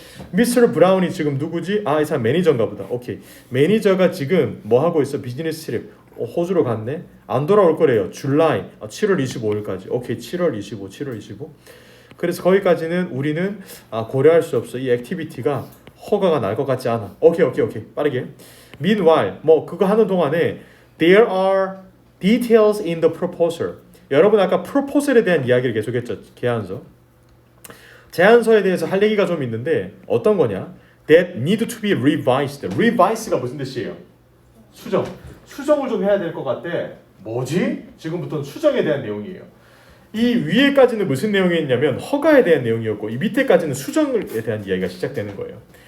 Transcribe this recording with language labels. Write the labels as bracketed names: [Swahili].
[Korean] 미스터 브라운이 지금 누구지? 아, 이 사람 매니저인가 보다. 오케이. 매니저가 지금 뭐 하고 있어? 비즈니스 트립. 호주로 갔네? 안 돌아올 거래요. 줄라이. 7월 25일까지. 오케이. 7월 25. 그래서 거기까지는 우리는 고려할 수 없어. 이 액티비티가 허가가 날 것 같지 않아. 오케이. 빠르게. [English] Meanwhile, [Korean] 뭐 그거 하는 동안에 [English] there are details in the proposal. [Korean] 여러분 아까 프로포설에 대한 이야기를 계속했죠. 제안서. 제안서에 대해서 할 얘기가 좀 있는데 어떤 거냐? [English] That need to be revised. [Korean] Revise가 무슨 뜻이에요? 수정. 수정을 좀 해야 될 것 같대. 뭐지? 지금부터는 수정에 대한 내용이에요. 이 위에까지는 무슨 내용이었냐면 허가에 대한 내용이었고 이 밑에까지는 수정에 대한 이야기가 시작되는 거예요.